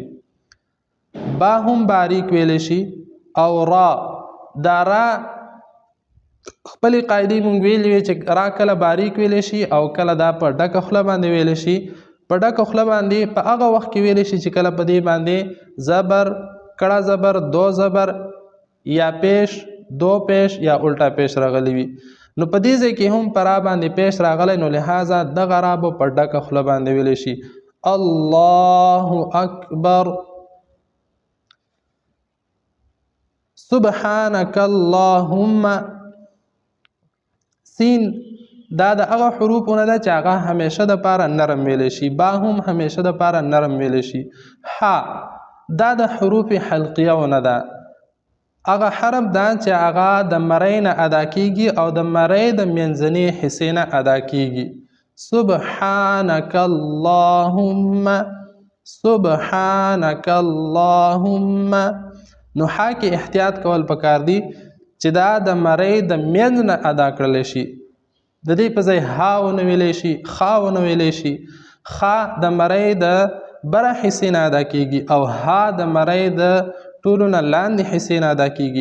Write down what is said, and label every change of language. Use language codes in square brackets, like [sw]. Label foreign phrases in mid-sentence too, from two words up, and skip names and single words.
[ps] با هم باریک ویلی شي. او را دا را خپلې قاعدې مونږ ویلې وې چې را کله باریک ویلی شي او کله دا په ډکه خوله باندې ویلی شي. په ډکه خوله باندې په هغه وخت کې ویلی شي چې کله په دې باندې زبر، کړه زبر، دو زبر یا پیش، دو پیش یا الټا پیش راغلی وي. نو په دې ځای کې هم په را باندې پیش راغلی، نو لہذا دغه را به په ډکه خوله باندې ویلی شي. [ar] الله اکبر. سبحانك اللهم [ps] سین دا د هغه حروفونه ده چې هغه همیشه د پاره نرم ویلی شي. با هم همیشه د پاره نرم ویلی شي. ح دا د حروف حلقیهونه ده. هغه حرف ده چې هغه د مرۍ نه ادا کیږي او د مرۍ د منځنۍ حصې نه ادا کیږي. [ar] سبحانك اللهم، سبحانك اللهم. [ps] نو ح کې احتیاط کول پکار دي چې دا د مرۍ د منځ نه ادا کړلی شي. د دې په ځای ها ونه ویلی شي، خا ونه ویلی شي. خا د مرۍ د بره حصې نه ادا کیږي او ها د مرۍ د ټولو نه لاندې حصې نه ادا کیږي.